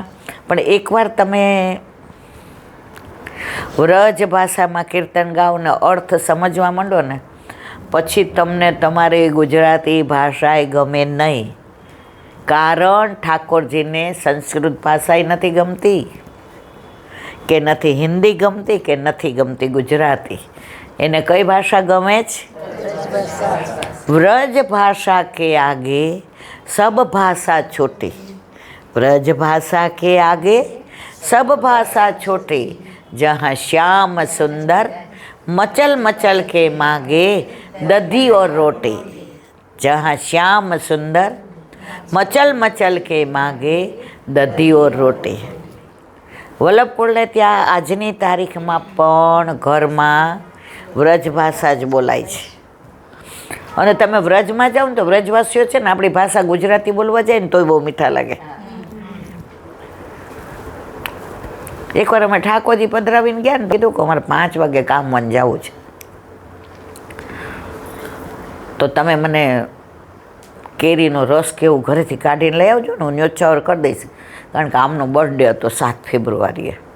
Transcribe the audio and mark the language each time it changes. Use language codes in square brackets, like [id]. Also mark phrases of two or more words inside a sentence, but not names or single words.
[gu] પણ એકવાર તમે વ્રજ ભાષામાં કીર્તન ગાઓ ને અર્થ સમજવા માંડો ને પછી તમને તમારી ગુજરાતી ભાષાએ ગમે નહીં, કારણ ઠાકોરજીને સંસ્કૃત ભાષાએ નથી ગમતી, કે નથી હિન્દી ગમતી, કે નથી ગમતી ગુજરાતી. એને કઈ ભાષા ગમે છે? [bra] व्रज भाषा के आगे सब भाषा छोटी, व्रज भाषा के आगे सब भाषा छोटी, જहाँ श्याम सुंदर मचल मचल के मांगे दधी और रोटी, जहाँ श्याम सुंदर मचल मचल के मांगे दधी और रोटी. [gu] વલ્લભકુળને ત્યાં આજની તારીખમાં પણ ઘરમાં વ્રજ ભાષા જ બોલાય છે. અને તમે વ્રજમાં જાઓ ને તો વ્રજવાસીઓ છે ને આપણી ભાષા ગુજરાતી બોલવા જાય ને તોય બહુ મીઠા લાગે. એકવાર અમે ઠાકોરજી પધરાવીને ગયા ને કીધું કે અમારે 5 વાગે કામમાં જવું છે, તો તમે મને કેરીનો રસ કેવું ઘરેથી કાઢીને લઈ આવજો ને, હું ન્યોછાવર કરી દઈશ, કારણ કે આમનો બર્થડે હતો 7 ફેબ્રુઆરીએ.